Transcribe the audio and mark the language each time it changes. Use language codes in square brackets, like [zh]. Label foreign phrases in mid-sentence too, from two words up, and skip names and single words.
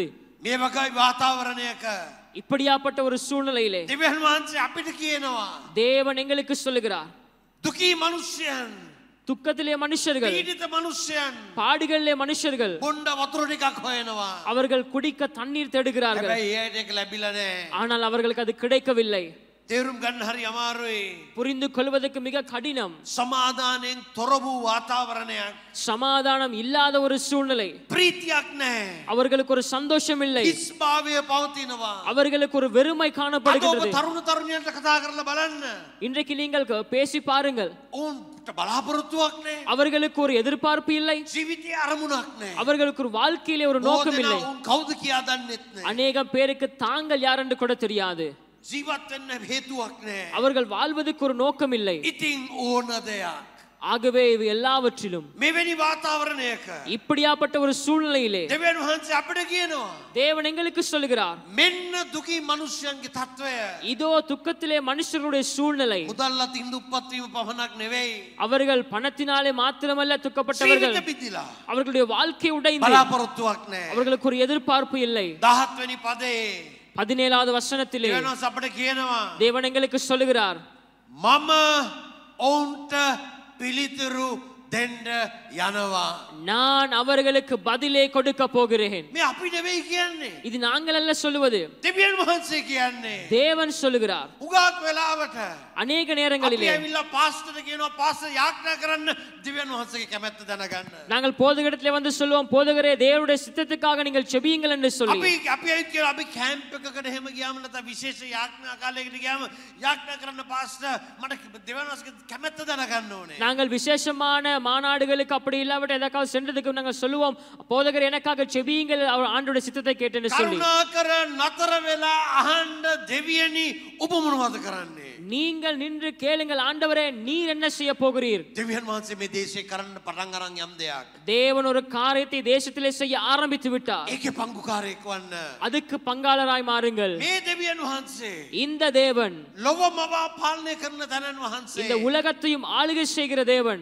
[si] මේ වගේ වාතාවරණයක [ta] இப்படியாப்பட்ட ஒரு சூழ்நிலையிலே [si] දෙවියන් වහන්සේ අපිට කියනවා [ta] தேவன் எங்களுக்கு சொல்லுகிறார் [si] දුකී මිනිස්යන් [ta] துக்கத்திலே மனுஷர்கள் [si] පීඩිත මිනිස්යන් [ta] பாடுகளிலே மனுஷர்கள் [si] බොණ්ඩ වතුර ටිකක් හොයනවා. [ta] அவர்கள் குடிக்க தண்ணீர் தேடுகிறார்கள். [si] හැබැයි ඒට ඒක ලැබිලා නැහැ. [ta] ஆனால் அவர்களுக்கு அது கிடைக்கவில்லை. [si] තේරුම් ගන්න හරි අමාරුයි. [ta] புரிந்து கொள்வதற்கு மிக கடினம். [si] සමාදානයෙන් තොර වූ වාතාවරණයක්. [ta] சமாதானம் இல்லாத ஒரு சூழ்நிலை. [si] ප්‍රීතියක් නැහැ. [ta] அவர்களுக்கு ஒரு சந்தோஷம் இல்லை. [si] හිස්භාවය පවතිනවා. [ta] அவர்களுக்கு ஒரு வெறுமை [si] අද [ta] காணப்படுகிறது. [si] ඔබ තරුණ තරුණියන්ට කතා කරලා බලන්න. [ta] இன்றைக்கு நீங்கள் பேசி பாருங்கள். [si] ඔවුන්ට බලාපොරොත්තුවක් නැහැ. [ta] அவர்களுக்கு ஒரு எதிர்பார்ப்பு இல்லை. [si] ජීවිතයේ අරමුණක් නැහැ. [ta] அவர்களுக்கு ஒரு வாழ்க்கையிலே ஒரு நோக்கம் இல்லை. [si] ඔවුන් කවුද කියා දන්නෙත් නැහැ. [ta] அநேகம் பேருக்கு தாங்கள் யார் என்று கூட தெரியாது. [si] ජීවත් වෙන්න හේතුවක් නැහැ. [ta] அவர்கள் வாழ்வதற்கு ஒரு நோக்கம் இல்லை. [si] ඉතින් ඕන දෙයක්. [ta] ஆகவே இவை எல்லாவற்றிலும் [si] මෙවැනි වාතාවරණයක [ta] இப்படியாப்பட்ட ஒரு சூழ்நிலையிலே [si] දෙවියන් වහන්සේ අපිට කියනවා [ta] தேவன் எங்களுக்கு சொல்லுகிறார் [si] මෙන්න දුකී මිනිස්යන්ගේ තත්වය. [ta] இதோ துக்கத்திலே மனுஷர்களுடைய சூழ்நிலை. [si] මුදල් අතින් දුප්පත් වීම පමණක් නෙවෙයි. [ta] அவர்கள் பணத்தினாலே மாத்திரமல்ல துக்கப்பட்டவர்கள். [si] ජීවිත පිටිලා. [ta] அவர்களுடைய வாழ்க்கை உடைந்து [si] බලාපොරොත්තුවක් නැහැ. [ta] அவர்களுக்கு ஒரு எதிர்பார்ப்பு இல்லை. [si] 17 වෙනි පදේ [ta] 17வது வசனத்திலே [si] දෙවියන් වහන්සේ අපිට කියනවා [ta] தேவன் எங்களுக்கு சொல்லுகிறார் [si] මම ඔවුන්ට පිළිතුරු දෙන්න යනවා. [ta] நான் அவர்களுக்கு பதிலே கொடுக்க போகிறேன். [si] මේ අපි නෙවෙයි කියන්නේ. [ta] இது நாங்கள் அல்ல சொல்லுவது, [si] දෙවියන් වහන්සේ කියන්නේ. [ta] தேவன் சொல்லுகிறார். [si] උගාක් වෙලාවට [ta] அநேக [si] අපි [ta] நேரங்களிலே [si] ඇවිල්ලා පාස්ටර්ට කියනවා පාස්ටර් යාඥා කරන්න දෙවියන් වහන්සේගේ කැමැත්ත දැනගන්න. [ta] நாங்கள் போதகரிடத்திலே வந்து சொல்லுவோம், போதகரே தேவனுடைய சித்தத்துக்காக நீங்கள் செபியுங்கள் என்று சொல்லி. [si] අපි ඇවිත් කියනවා අපි කැම්ප් එකකට එහෙම ගියාම නැත්නම් විශේෂ යාඥා කාලයකට ගියාම යාඥා කරන්න පාස්ටර් මට දෙවියන් වහන්සේගේ කැමැත්ත දැනගන්න ඕනේ. [ta] நாங்கள் விசேஷமான மாநாடுகளுக்கு அப்படி இல்லாவிட்டு எதற்காவது சென்றதுக்கு நாங்கள் சொல்லுவோம், போதகர் எனக்காக செபியுங்கள் அவர் ஆண்டோட சித்தத்தை கேட்டேன்னு சொல்லி. [si] කරුණාකර නතර වෙලා අහන්න දෙවියනි ඔබ මොනවද කරන්නේ? [ta] நீங்கள் நின்று கேளுங்கள், ஆண்டவரே நீர் என்ன செய்ய போகிறீர்? [si] දෙවියන් වහන්සේ මේ දේශේ කරන්න පටන් අරන් යම් දෙයක්. [ta] தேவன் ஒரு காரியத்தை தேசத்திலே செய்ய ஆரம்பித்து விட்டார். [si] ඒකේ පංගුකාරයෙක් වන්න. [ta] அதுக்கு பங்காளராய் மாறுங்கள். [si] මේ දෙවියන් වහන්සේ [ta] இந்த தேவன் [si] ලොව මවා පාලනය කරන තනන් වහන්සේ. [ta] இந்த உலகத்தையும் ஆளுகை செய்கிற தேவன்.